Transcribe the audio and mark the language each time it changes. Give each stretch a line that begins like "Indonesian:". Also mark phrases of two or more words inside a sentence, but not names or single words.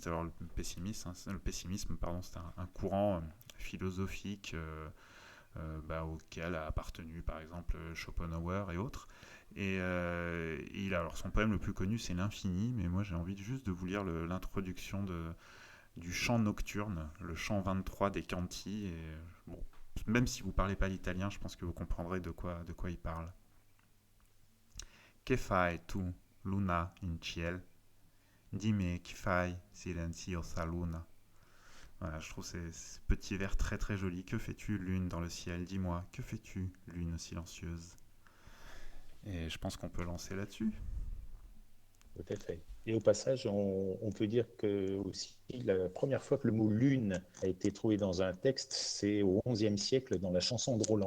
French: Alors le pessimisme, pardon, c'est un courant philosophique bah, auquel a appartenu par exemple Schopenhauer et autres. Et alors son poème le plus connu c'est l'Infini, mais moi j'ai envie juste de vous lire l'introduction du chant nocturne, le chant 23 des Canti. Et, bon, même si vous parlez pas l'italien, je pense que vous comprendrez de quoi il parle.
Italian: Che fai tu, luna in ciel? Dimmi che fai silenziosa luna.
French: Voilà, je trouve ces petits vers très très jolis. Que fais-tu, lune dans le ciel? Dis-moi, que fais-tu, lune silencieuse? Et je pense qu'on peut lancer là-dessus. Tout à fait. Et au passage, on peut dire que aussi la première fois que le mot lune a été trouvé dans un texte, c'est au XIe siècle dans la chanson de Roland.